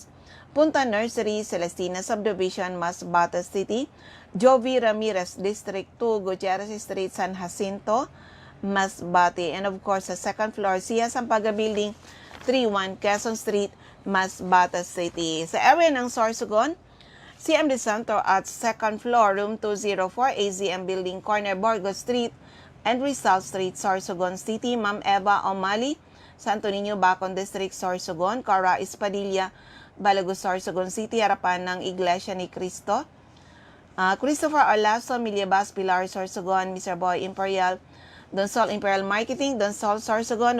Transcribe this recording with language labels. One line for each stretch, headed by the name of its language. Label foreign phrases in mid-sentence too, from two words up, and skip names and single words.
Filipino: Punta Nursery, Celestina Subdivision, Masbate City. Jovi Ramirez, District 2, Gutierrez Street, San Jacinto, Masbate.
English: And of course,
Filipino: sa
English: second floor,
Filipino: Sia Sampaga Building, 31 Quezon Street, Masbate City. Sa area ng Sorsogon, CMD Center at
English: second floor,
Filipino: room 204, AZM Building, corner Burgos Street and Rizal Street, Sorsogon City. Ma'am Eva O'Malley, Santo Niño, Bacon District, Sorsogon. Cara Espadilla, Balagos, Sorsogon City, harapan ng Iglesia ni Cristo. Christopher Olaso, Miliabas, Pilar, Sorsogon. Mr. Boy Imperial, Donsol Imperial Marketing, Donsol, Sorsogon.